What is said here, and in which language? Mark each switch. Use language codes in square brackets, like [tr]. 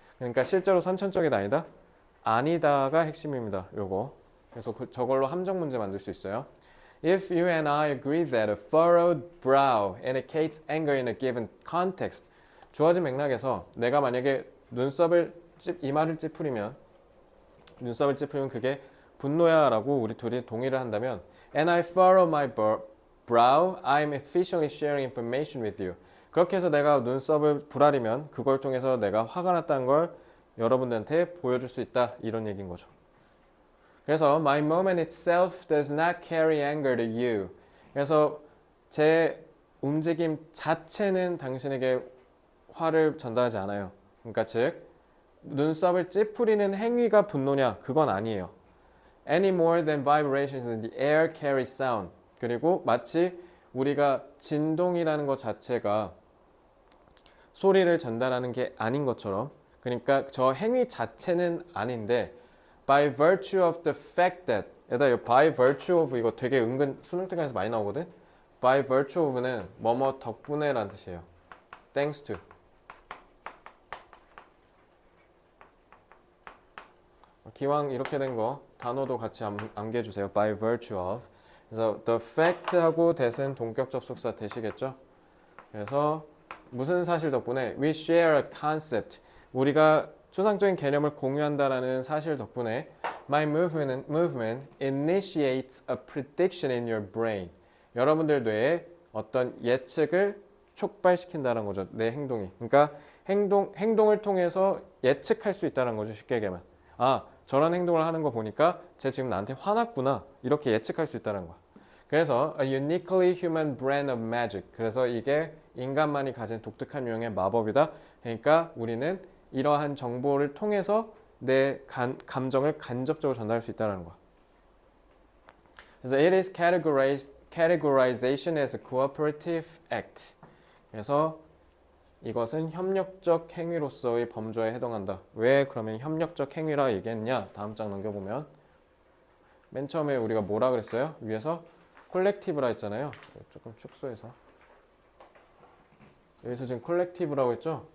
[ko] 그러니까 실제로 선천적이다 아니다? 아니다가 핵심입니다. 요거. 그래서 저걸로 함정 문제 만들 수 있어요. [en] If you and I agree that a furrowed brow indicates anger in a given context. [ko] 주어진 맥락에서 내가 만약에 이마를 찌푸리면 눈썹을 찌푸리면 그게 분노야 라고 우리 둘이 동의를 한다면 [en] And I furrow my brow, I'm efficiently sharing information with you. [ko] 그렇게 해서 내가 눈썹을 부라리면 그걸 통해서 내가 화가 났다는 걸 여러분들한테 보여줄 수 있다. 이런 얘기인 거죠. 그래서 [en] my moment itself does not carry anger to you. [ko] 그래서 제 움직임 자체는 당신에게 화를 전달하지 않아요. 그러니까 즉 눈썹을 찌푸리는 행위가 분노냐? 그건 아니에요. [en] any more than vibrations in the air carry sound. [ko] 그리고 마치 우리가 진동이라는 것 자체가 소리를 전달하는 게 아닌 것처럼, 그러니까 저 행위 자체는 아닌데 [en] by virtue of the fact that, [ko] 얘들아 by virtue of 이거 되게 은근 수능 특강에서 많이 나오거든. by virtue of는 뭐뭐 덕분에 라는 뜻이에요. [en] thanks to. [ko] 기왕 이렇게 된 거 단어도 같이 암기해주세요. by virtue of. 그래서 the fact하고 that은 동격 접속사 that이겠죠. 그래서 무슨 사실 덕분에 [en] we share a concept. [ko] 우리가 추상적인 개념을 공유한다라는 사실 덕분에 [en] my movement initiates a prediction in your brain. [ko] 여러분들 뇌에 어떤 예측을 촉발시킨다는 거죠. 내 행동이. 그러니까 행동을 통해서 예측할 수 있다는 거죠. 쉽게 얘기하면. 아, 저런 행동을 하는 거 보니까 쟤 지금 나한테 화났구나. 이렇게 예측할 수 있다는 거야. 그래서 [en] a uniquely human brand of magic. [ko] 그래서 이게 인간만이 가진 독특한 유형의 마법이다. 그러니까 우리는 이러한 정보를 통해서 내 감정을 간접적으로 전달할 수 있다는 거야. 그래서 [en] it is categorization as a cooperative act. [ko] 그래서 이것은 협력적 행위로서의 범죄에 해당한다. 왜 그러면 협력적 행위라 얘기했냐? 다음 장 넘겨보면 맨 처음에 우리가 뭐라 그랬어요? 위에서 콜렉티브라 했잖아요. 조금 축소해서 여기서 지금 콜렉티브라고 했죠?